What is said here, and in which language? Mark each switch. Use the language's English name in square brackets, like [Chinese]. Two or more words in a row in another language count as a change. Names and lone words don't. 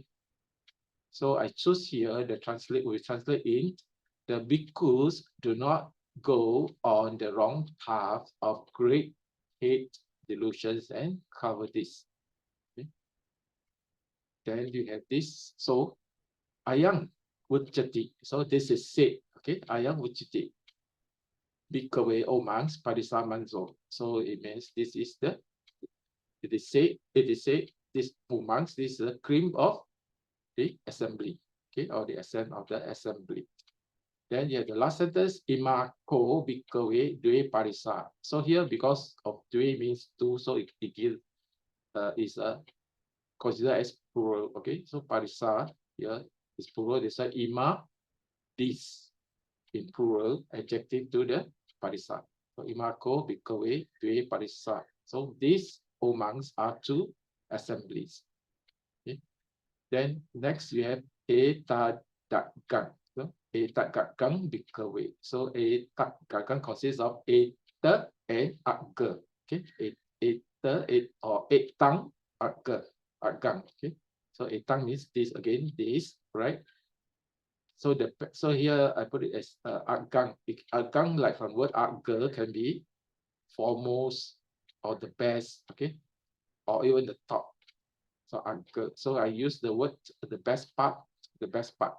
[English] So I choose here the translate, we translate in the bhikkhus do not go on the wrong path of great hate, delusions, and cowardice. Okay. Then you have this. So [Pali] ayang Vujjati. [English] So this is said. [Pali] Okay, ayang Vujjati. Bhikkhave, [English] O monks, parisamanzo. So it means this is the, it is said, this monks, this is the cream of the assembly, okay, or the essence of the assembly. Then you have the last sentence, [Pali] imako bhikkhave dve parisa. [English] So here, because of dve means two, so it gives, is considered as plural, okay? So parisa here is plural, they say ima, this, in plural, adjective to the parisa. So [Pali] imako bhikkhave dve parisa. [English] So these, O monks, are 2 assemblies. Okay. Then next you have etadagang. [Pali] So etadagang bhikkhave. [English] So etadagang consists of eta and agga. Okay. [Pali] Eta or etang agga agang. Okay. [English] So etang means this again, this, right? So here I put it as agang. Agang, like from word agga, can be foremost or the best, okay, or even the top. So agga. So I use the word the best part, the best part.